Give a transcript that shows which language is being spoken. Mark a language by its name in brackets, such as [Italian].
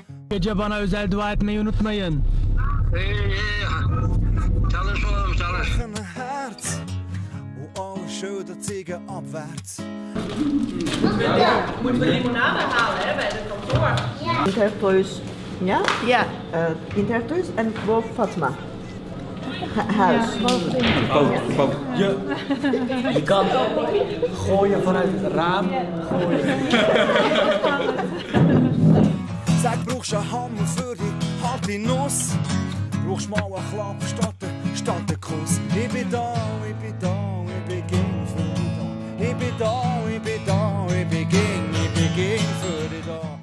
[Turkish] Gece bana özel dua etmeyi unutmayın. Çalış oğlum çalış. [German] Ein Herz und alle Schilder zeigen abwärts. [Dutch] Moeten we limonade halen, hè, bij de kantoor? Intertoys, ja? Ja. Intertoys en boven Fatma. Huis. Je kan gooien vanuit het raam. [German] Sag, brauchst einen Hammer für die harte Nuss? Brauchst mal einen Klapp statt einen Kuss? Ich bin da, ich bin da, ich bin gegen für dich da. Ich bin da, ich bin da, ich bin gegen für dich da.